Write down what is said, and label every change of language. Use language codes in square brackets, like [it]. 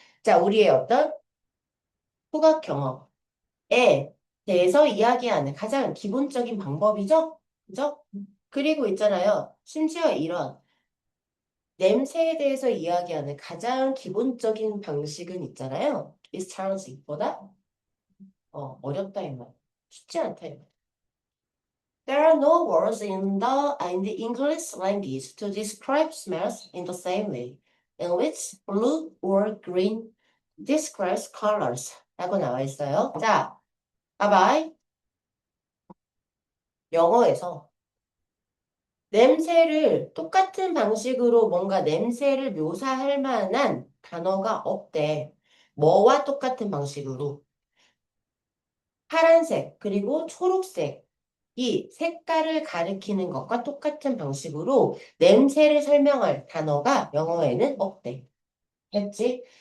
[ko] 자, 우리의 어떤 후각 경험에 대해서 이야기하는 가장 기본적인 방법이죠. 그죠? 그리고 있잖아요. 심지어 이런 냄새에 대해서 이야기하는 가장 기본적인 방식은 있잖아요. [en] is challenging [ko] 보다 어렵다 이 말. 쉽지 않다 이 말. [en] There are no words in the English language to describe smells in the same way in which blue or green describes colors [ko] 라고 나와 있어요. 자, 봐봐. 영어에서 냄새를 똑같은 방식으로 뭔가 냄새를 묘사할 만한 단어가 없대. 뭐와 똑같은 방식으로? 파란색 그리고 초록색 이 색깔을 가리키는 것과 똑같은 방식으로 냄새를 설명할 단어가 영어에는 없대. 됐지?